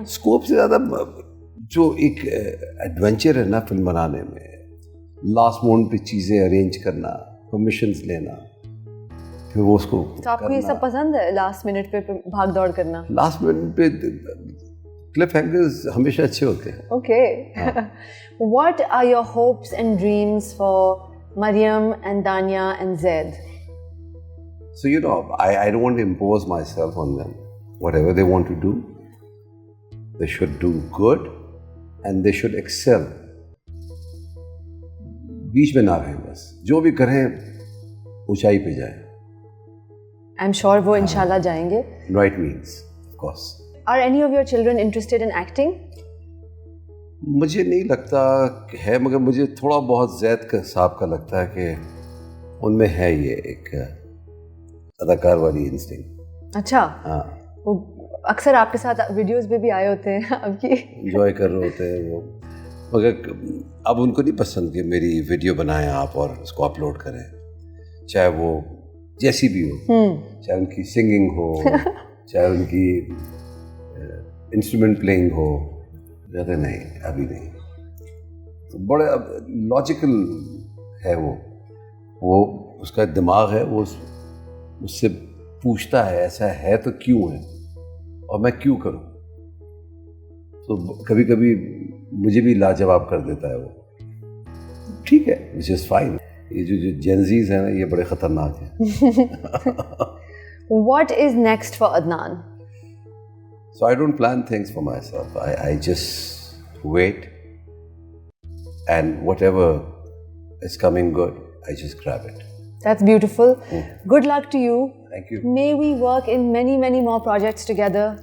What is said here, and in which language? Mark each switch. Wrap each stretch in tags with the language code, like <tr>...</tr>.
<ur>Scope سے زیادہ جو ایک ایڈونچر ہے نا فلم بنانے میں, لاسٹ مومنٹ پہ چیزیں ارینج کرنا, پرمیشنز لینا, پھر وہ اس کو. تو آپ کو یہ سب پسند ہے, لاسٹ منٹ پہ بھاگ دوڑ کرنا؟ لاسٹ منٹ پہ کلف ہینگرز ہمیشہ اچھے ہوتے ہیں.</ur> <en>Okay. What are your hopes and dreams for Maryam and Dania and Zaid? So I don't want to impose myself on them. Whatever they want to do, they should do good and they should excel.</en> <ur>بیچ میں نہ رہیں, بس جو بھی کریں اونچائی پہ جائیں.</ur> <en>I'm sure</en> <ur>وہ انشاءاللہ جائیں گے.</ur> <en>Right means, of course. Are any of your children interested in acting?</en> <ur>مجھے نہیں لگتا ہے, مگر مجھے تھوڑا بہت زید کا صاحب کا لگتا ہے کہ ان میں ہے یہ ایک اداکار والی انسٹنگ. اچھا. ہاں, وہ اکثر آپ کے ساتھ ویڈیوز پہ بھی آئے ہوتے ہیں آپ کی, انجوائے کر رہے ہوتے ہیں وہ. مگر اب ان کو نہیں پسند کہ میری ویڈیو بنائیں آپ اور اس کو اپلوڈ کریں, چاہے وہ جیسی بھی ہو, چاہے ان کی سنگنگ ہو, چاہے ان کی انسٹرومنٹ پلینگ ہو. کہتے نہیں, ابھی نہیں. تو بڑے لاجیکل ہے وہ اس کا دماغ ہے, وہ اس سے پوچھتا ہے ایسا ہے تو کیوں ہے اور میں کیوں کروں. تو کبھی کبھی مجھے بھی لاجواب کر دیتا ہے وہ. ٹھیک ہے,</ur> <en>Which is fine.</en> <ur>یہ جو جینزیز ہیں نا, یہ بڑے خطرناک ہیں.</ur> <en>What is next for Adnan? So I don't plan things for myself. I just wait, and whatever is coming good, I just grab it. That's beautiful. Good luck to you. Thank you. May we work in many, many more projects together.</en>